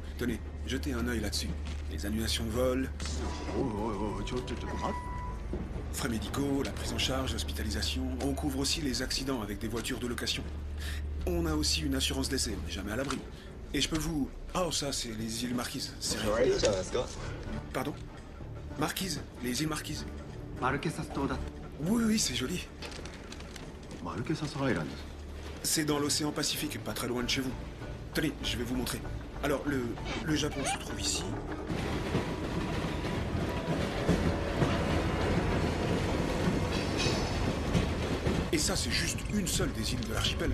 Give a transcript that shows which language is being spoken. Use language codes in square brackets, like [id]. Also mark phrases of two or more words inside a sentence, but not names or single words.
[fr] Tenez, jetez un œil là-dessus. Les annulations de vol, frais médicaux, la prise en charge, l'hospitalisation. On couvre aussi les accidents avec des voitures de location. On a aussi une assurance d'essai, on n'est jamais à l'abri. Et je peux vous... Oh, ça, c'est les îles Marquises. C'est rien. Pardon? Marquises, les îles Marquises. [ja] マルケサス島だ。 [fr] Oui, oui, c'est joli. [ja] マルケサスアイランド。 [fr] C'est dans l'océan Pacifique, pas très loin de chez vous. Tenez, je vais vous montrer. Alors, le Japon se trouve ici. Et ça, c'est juste une seule des îles de l'archipel.